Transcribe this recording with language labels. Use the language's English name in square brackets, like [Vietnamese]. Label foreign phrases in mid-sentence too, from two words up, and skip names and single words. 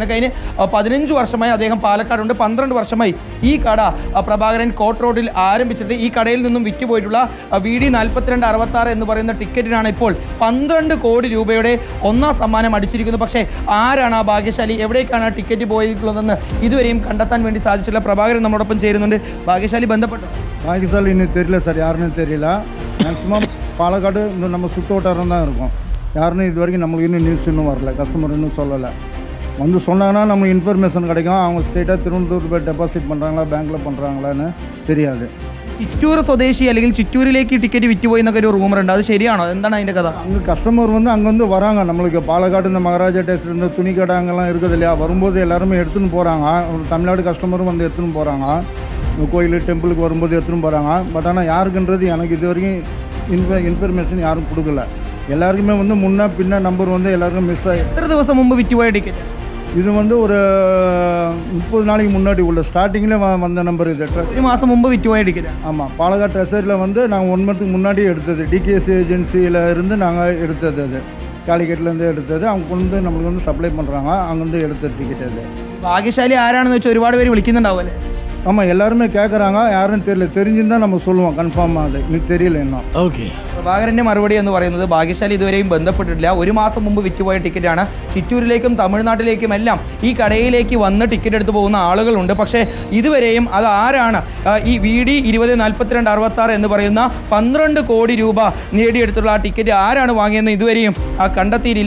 [Malayalam] കഴിഞ്ഞ 15 വർഷമായി അദ്ദേഹം പാലക്കാടുണ്ട്. 12 വർഷമായി ഈ കട പ്രഭാകരൻ കോട്ട് റോഡിൽ ആരംഭിച്ചിട്ട് ഈ കടയിൽ നിന്നും വിറ്റുപോയിട്ടുള്ള VD 4266 എന്ന് പറയുന്ന ടിക്കറ്റിനാണ് ഇപ്പോൾ 12 കോടി രൂപയുടെ ഒന്നാം സമ്മാനം അടിച്ചിരിക്കുന്നത്. പക്ഷേ ആരാണ് ആ ഭാഗ്യശാലി, എവിടേക്കാണ് ആ ടിക്കറ്റ് പോയിട്ടുള്ളതെന്ന് ഇതുവരെയും കണ്ടെത്താൻ വേണ്ടി സാധിച്ചില്ല. പ്രഭാകരൻ നമ്മളോടൊപ്പം ചേരുന്നുണ്ട്. ഭാഗ്യശാലി ബന്ധപ്പെട്ടു? [Tamil] பாகிஸ்தான் இன்னும் தெரியல சார், யாருன்னு தெரியல. மேக்ஸிமம் பாலக்காடு இந்த நம்ம சுற்று வட்டாரம் தான் இருக்கும். யாருன்னு இது வரைக்கும் நம்மளுக்கு இன்னும் நியூஸ் இன்னும் வரல, கஸ்டமர் இன்னும் சொல்லலை. வந்து சொன்னாங்கன்னா நம்ம இன்ஃபர்மேஷன் கிடைக்கும். அவங்க ஸ்ட்ரெயிட்டாக திருவனந்தபுரத்து போய் டெபாசிட் பண்ணுறாங்களா, பேங்க்கில் பண்ணுறாங்களான்னு தெரியாது. [Malayalam] ചിറ്റൂർ സ്വദേശി അല്ലെങ്കിൽ ചിറ്റൂരിലേക്ക് ടിക്കറ്റ് വിറ്റുപോയി എന്നൊക്കെ ഒരു റൂമർ ഉണ്ട്. അത് ശരിയാണോ? എന്താണ് അതിൻ്റെ കഥ? [Tamil] அங்கே கஸ்டமர் வந்து அங்கே வந்து வராங்க. நம்மளுக்கு பாலக்காடு இந்த மகாராஜா டேஸ்ட் இந்த துணி கடை அங்கெல்லாம் இருக்குது இல்லையா, வரும்போது எல்லாருமே எடுத்துன்னு போகிறாங்க. தமிழ்நாடு கஸ்டமரும் வந்து எடுத்துன்னு போகிறாங்க. கோயில் டெம்பிளுக்கு வரும்போது எடுத்துன்னு போகிறாங்க. பட் ஆனால் யாருக்குன்றது எனக்கு இது வரைக்கும் இன்ஃபர்மேஷன் யாரும் கொடுக்கல. எல்லாருக்குமே வந்து முன்ன பின்ன நம்பர் வந்து எல்லாருக்கும் மிஸ் ஆகி. [Malayalam] എത്ര ദിവസം മുമ്പ് വിറ്റുപോയ ടിക്കറ്റ്? [Tamil] இது வந்து ஒரு 30 நாளைக்கு முன்னாடி உள்ள ஸ்டார்டிங்கில் வந்த நம்பர் இது. [Malayalam] ഒരു മാസം മുമ്പ് വിറ്റുപോയ ടിക്കറ്റ്? [Tamil] ஆமாம், பாலக்காடு ட்ரெஷரியில் வந்து நாங்கள் 1 மந்த்துக்கு முன்னாடி எடுத்தது. DKS ஏஜென்சியில் இருந்து நாங்கள் எடுத்தது. அது காலிக்கட்லேருந்து எடுத்தது. அவங்க கொண்டு வந்து நம்மளுக்கு வந்து சப்ளை பண்ணுறாங்க. அங்கேருந்து எடுத்த டிக்கெட் அது. [Malayalam] ഭാഗ്യശാലി ആരാണെന്ന് വെച്ചാൽ ഒരുപാട് പേര് വിളിക്കുന്നുണ്ടാവും അല്ലേ? [Tamil] ஆமாம், எல்லாருமே கேட்குறாங்க. யாருன்னு தெரியல. தெரிஞ்சுருந்தால் நம்ம சொல்லுவோம் கன்ஃபார்மாக. அது எனக்கு தெரியல இன்னும். [Malayalam] ഓക്കെ. പ്രഭാകരൻ്റെ മറുപടി എന്ന് പറയുന്നത് ഭാഗ്യശാലി ഇതുവരെയും ബന്ധപ്പെട്ടിട്ടില്ല. ഒരു മാസം മുമ്പ് വിറ്റുപോയ ടിക്കറ്റാണ്. ചിറ്റൂരിലേക്കും തമിഴ്നാട്ടിലേക്കും എല്ലാം ഈ കടയിലേക്ക് വന്ന് ടിക്കറ്റ് എടുത്ത് പോകുന്ന ആളുകളുണ്ട്. പക്ഷേ ഇതുവരെയും അത് ആരാണ് ഈ VD 204266 എന്ന് പറയുന്ന 12 കോടി രൂപ നേടിയെടുത്തുള്ള ആ ടിക്കറ്റ് ആരാണ് വാങ്ങിയെന്ന് ഇതുവരെയും കണ്ടെത്തിയിട്ടില്ല.